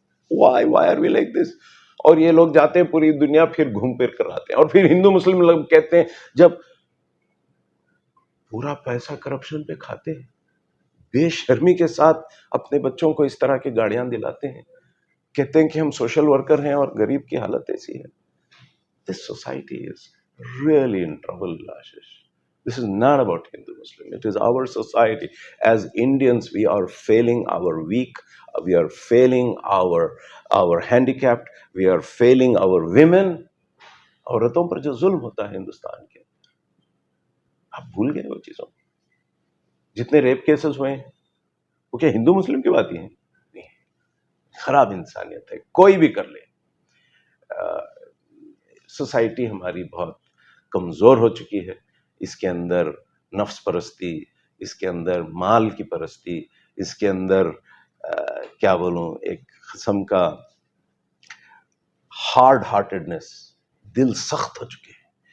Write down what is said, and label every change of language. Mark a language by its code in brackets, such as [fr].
[en] Why are we like this? [ur] اور یہ لوگ جاتے ہیں پوری دنیا، پھر گھوم پھر کر آتے ہیں، اور پھر ہندو مسلم لوگ کہتے ہیں، جب پورا پیسہ کرپشن پہ کھاتے ہیں، بے شرمی کے ساتھ اپنے بچوں کو اس طرح کی گاڑیاں دلاتے ہیں، کہتے ہیں کہ ہم سوشل ورکر ہیں اور غریب کی حالت ایسی ہے. [en] This society is really in trouble, Ashish. This is not about Hindu Muslim. It is our society. As Indians, we are failing our weak. We are failing our handicapped. We are failing our women. [ur] عورتوں پر جو ظلم ہوتا ہے ہندوستان کے، آپ بھول گئے وہ چیزوں. جتنے ریپ کیسز ہوئے ہیں وہ کیا ہندو مسلم کی بات ہی ہیں؟ نہیں. خراب انسانیت ہے، کوئی بھی کر لے. سوسائٹی ہماری بہت کمزور ہو چکی ہے. اس کے اندر نفس پرستی، اس کے اندر مال کی پرستی، اس کے اندر کیا بولوں، ایک قسم کا ہارڈ ہارٹڈنس، دل سخت ہو چکے ہیں.